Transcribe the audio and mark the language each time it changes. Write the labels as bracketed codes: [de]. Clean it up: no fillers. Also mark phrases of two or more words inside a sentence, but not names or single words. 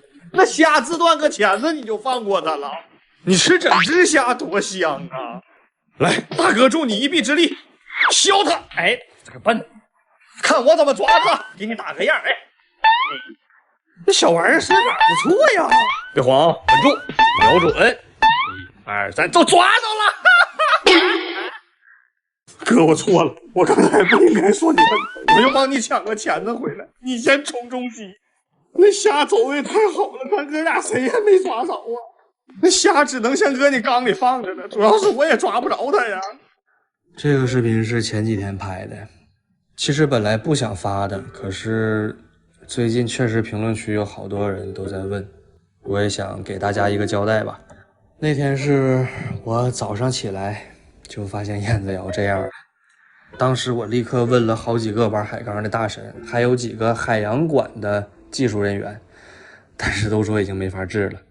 [zh] 那虾自断个钳子你就放过它了？你吃整只虾多香啊！来，大哥助你一臂之力，削它！哎，这个笨，看我怎么抓它！给你打个样，哎。这小玩意儿身法不錯呀！別慌，穩住，瞄準，1、2、3，都抓到了！哥，我錯了，我剛才不應該說你笨，我就幫你搶個鉗子回來，你先衝中擊。那蝦走的也太好了，咱哥倆誰也沒抓着啊！那蝦只能先擱你缸裡放着呢，主要是我也抓不着它呀。這個視頻是前幾天拍的，其實本來不想發的，可是最近確實評論區有好多人都在問，我也想給大家一個交代吧。那天是我早上起來就發現燕子窯這樣了，當時我立刻問了好幾個玩海缸的大神，還有幾個海洋館的技術人員，但是都說已經沒法治了。